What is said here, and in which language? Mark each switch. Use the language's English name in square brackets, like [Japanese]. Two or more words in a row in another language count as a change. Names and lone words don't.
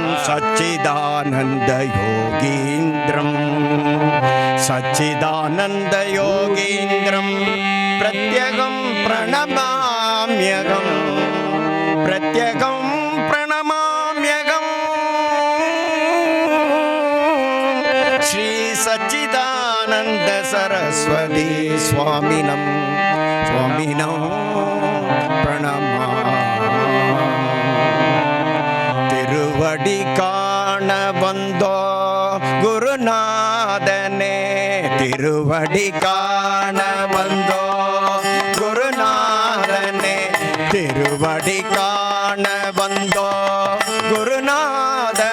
[Sanskrit] सच्चिदानन्दयोगीन्द्रं सच्चिदानन्दयोगीन्द्रं प्रत्यगं प्रणमाम्यहं प्रत्यगं प्रणमाम्यहं श्री सच्चिदानन्द सरस्वती स्वामिनं स्वामिनं प्रणमामि [Tamil] திருவடி காண வந்தோ குருநாதனே திருவடி காண வந்தோ குருநாதனே திருவடி காண வந்தோ குருநாதனே